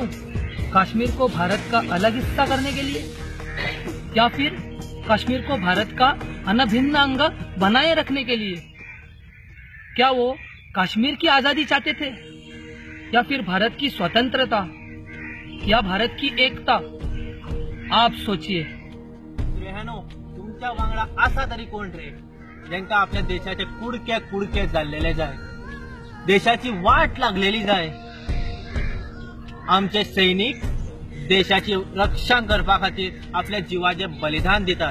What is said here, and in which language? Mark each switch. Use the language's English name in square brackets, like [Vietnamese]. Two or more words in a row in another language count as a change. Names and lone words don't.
[Hindi] कश्मीर को भारत का अलग हिस्सा करने के लिए, या फिर कश्मीर को भारत का अनभिन्न अंग बनाए रखने के लिए? क्या वो कश्मीर की आजादी चाहते थे, या फिर भारत की स्वतंत्रता, या भारत की एकता? आप सोचिए। [Konkani] तुमच्या वांगडा असा तरी कोण रे ज्यांका आपल्या देशाचे कुडके कुडके जाल्लेले जाय, देशाची वाट लागलेली जाय? आमचे सैनिक देशाची रक्षा करपा खातीर आपल्या जीवाचे बलिदान दितात।